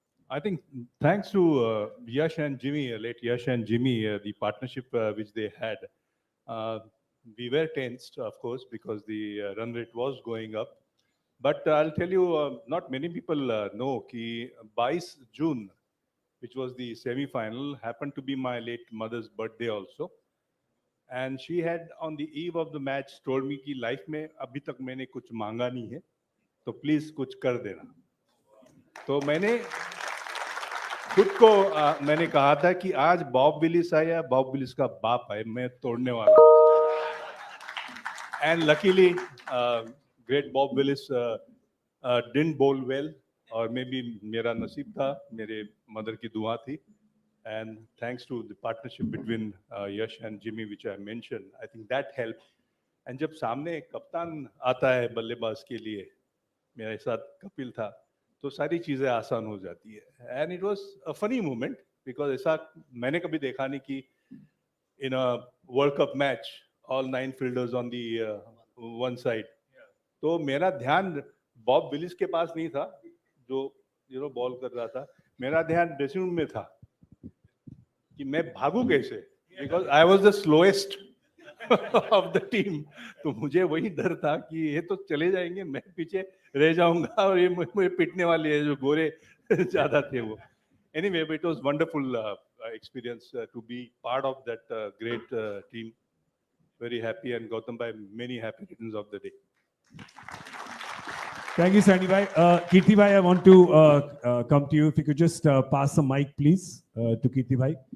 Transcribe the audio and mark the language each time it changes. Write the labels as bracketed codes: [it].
[en] I think thanks to Yash and Jimmy, late Yash and Jimmy, the partnership which they had, we were tensed, of course, because the run rate was going up. But I'll tell you, not many people know that 22 June, which was the semi-final, happened to be my late mother's birthday also. And she had, on the eve of the match, told me [hi] कि life में अभी तक मैंने कुछ मांगा नहीं है, तो please कुछ कर देना. तो मैंने खुद को मैंने कहा था कि आज बॉब विलिस आया, बॉब विलिस का बाप है, मैं तोड़ने वाला हूँ. [en] And luckily, great Bob Willis didn't bowl well, [hi] और maybe मेरा नसीब था, मेरे मदर की दुआ थी. [en] And thanks to the partnership between Yash and Jimmy, which I mentioned, I think that helped. [hi] And जब सामने कप्तान आता है बल्लेबाज के लिए, मेरे साथ कपिल था, तो सारी चीजें आसान हो जाती है. [en] And it was a funny moment because [hi] ऐसा मैंने कभी देखा नहीं कि [en] in a World Cup match, all 9 fielders on the one side. [hi] तो मेरा ध्यान बॉब विलिस के पास नहीं था, जो बॉल कर रहा था. मेरा ध्यान ड्रेसिंग रूम में था. कि मैं भागू कैसे, [en] Because I was the slowest of the team. [hi] तो मुझे वही डर था कि ये तो चले जाएंगे, मैं पीछे रह जाऊंगा और ये मुझे पिटने वाले हैं जो गोरे ज्यादा थे वो. [en] Anyway, but it was wonderful experience to be part of that great team. Very happy, and Gautam bhai, many happy returns of the day. Thank you, Sandy bhai. Kirti bhai, I want to come to you. If you could just pass the mic, please, to Kirti bhai.